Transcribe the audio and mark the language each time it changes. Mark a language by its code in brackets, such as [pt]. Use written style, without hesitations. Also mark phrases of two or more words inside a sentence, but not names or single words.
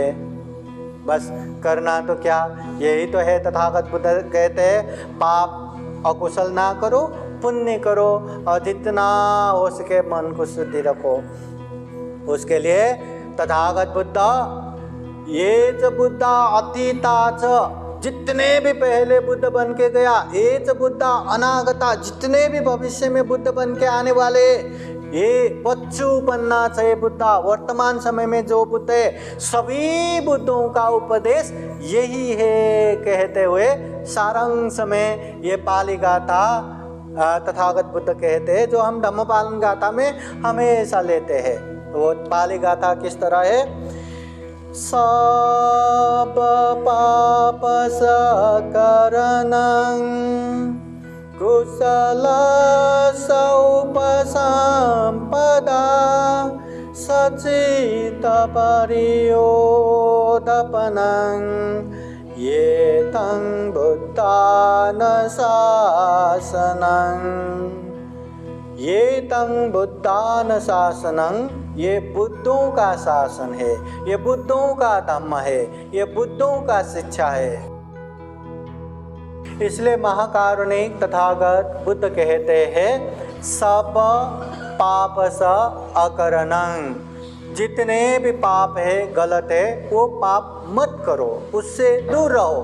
[hi] बस करना तो क्या, यही तो है। तथागत बुद्ध कहते हैं पाप अकुशल ना करो, पुण्य करो, और जितना हो सके मन को शुद्धि रखो। उसके लिए तथागत बुद्ध [pi] ये च बुद्ध अतीता च, [hi] जितने भी पहले बुद्ध बन के गया, [pi] ये च बुद्ध अनागता, [hi] जितने भी भविष्य में बुद्ध बन के आने वाले, [pi] ये पच्चूपन्ना च बुद्ध, [hi] वर्तमान समय में जो बुद्ध है सभी बुद्धों का उपदेश यही है कहते हुए सारांश में ये पाली गाथा तथागत बुद्ध कहते हैं, जो हम धम्मपालन गाथा में हमेशा लेते हैं। तो वो पाली गाथा किस तरह है? [pi] सब पाप सकरणं कुशल सौपसंपदा सचित परियोदपनं ये तं बुद्धान शासनं, ये तं बुद्धान शासनं, [hi] ये बुद्धों का शासन है, ये बुद्धों का धम्म है, ये बुद्धों का शिक्षा है। इसलिए महाकारुणिक तथागत बुद्ध कहते हैं [pi] सब पाप स अकरणं, [hi] जितने भी पाप है, गलत है, वो पाप मत करो, उससे दूर रहो।